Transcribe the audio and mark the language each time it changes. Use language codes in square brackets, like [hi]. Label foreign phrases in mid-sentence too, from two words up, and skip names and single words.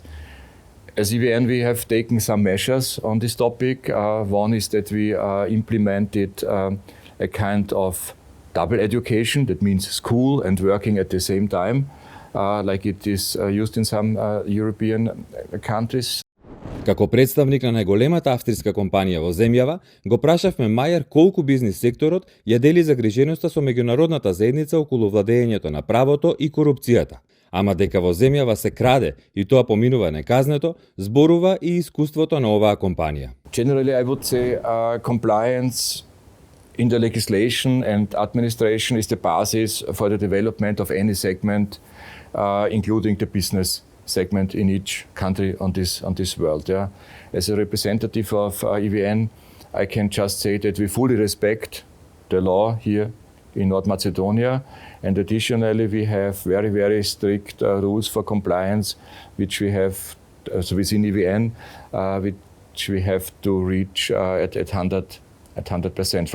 [en] As EVN, we have taken some measures on this topic. One is that we implemented a kind of double education, that means school and working at the same time, like it is used in some European countries. [mk] Како представник на најголемата австријска компанија во земјава, го прашавме Мајер колку бизнис секторот ја дели загриженоста со меѓународната заедница околу владењето на правото и корупцијата. Ама дека во земјава се краде и тоа поминува неказнето, зборува и искуството на оваа компанија. [en] Generally, I would say compliance in the legislation and administration is the basis for the development of any segment, including the business segment in each country on this world. Yeah. As a representative of EVN, I can just say that we fully respect the law here in North Macedonia, and additionally we have very strict rules for compliance, which we have within EVN, which we have to reach at 100 at 100%.